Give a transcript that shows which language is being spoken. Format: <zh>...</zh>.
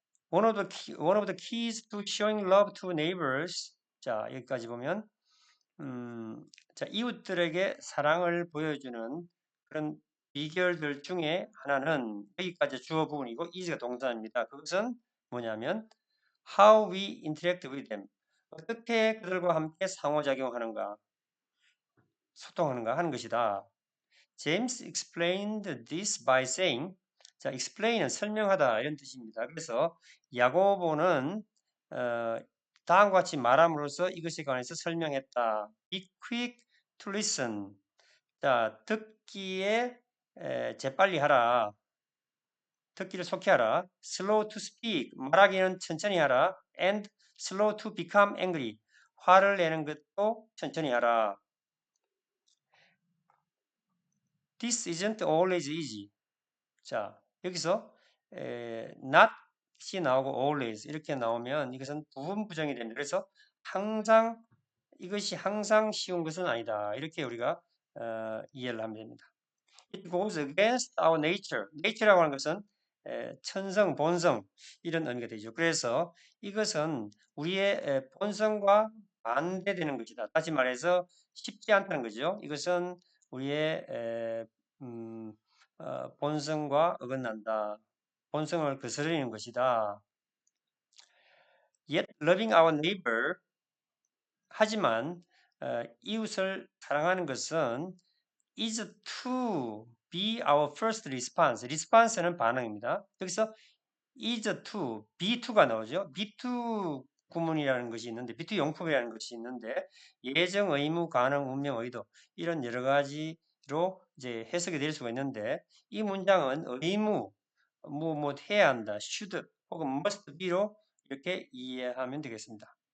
<en>One of the keys to showing love to neighbors.</en> <ko>자, 여기까지 보면 자, 이웃들에게 사랑을 보여주는 그런 비결들 중에 하나는 여기까지 주어 부분이고 is가 동사입니다. 그것은 뭐냐면</ko> <en>how we interact with them.</en> <ko>어떻게 그들과 함께 상호작용하는가, 소통하는가 하는 것이다.</ko> <en>James explained this by saying,</en> <ko>자, explain은 설명하다 이런 뜻입니다. 그래서 야고보는 다음과 같이 말함으로써 이것에 관해서 설명했다.</ko> <en>Be quick to listen.</en> <ko>자, 듣기에 재빨리 하라. 듣기를 속히 하라.</ko> <en>Slow to speak.</en> <ko>말하기는 천천히 하라.</ko> <en>And slow to become angry.</en> <ko>화를 내는 것도 천천히 하라.</ko> <en>This isn't always easy.</en> <ko>자, 여기서 not이 나오고 always 이렇게 나오면 이것은 부분 부정이 됩니다. 그래서 이것이 항상 쉬운 것은 아니다. 이렇게 우리가 이해를 하면 됩니다.</ko> <en>It goes against our nature.</en> <ko>nature라고 하는 것은 천성, 본성 이런 의미가 되죠. 그래서 이것은 우리의 본성과 반대되는 것이다. 다시 말해서 쉽지 않다는 거죠. 이것은 우리의 본성과 어긋난다. 본성을 거스르는 것이다.</ko> <en>Yet loving our neighbor,</en> <ko>하지만 이웃을 사랑하는 것은</ko> <en>is to be our first response.</en> <ko>response는 반응입니다. 여기서 is to, be to가 나오죠. be to 구문이라는 것이 있는데, be to 용법이라는 것이 있는데, 예정, 의무, 가능, 운명, 의도 이런 여러 가지로 이제 해석이 될 수가 있는데, 이 문장은 의무, 뭐 해야 한다, should 혹은 must be로 이렇게 이해하면 되겠습니다.</ko>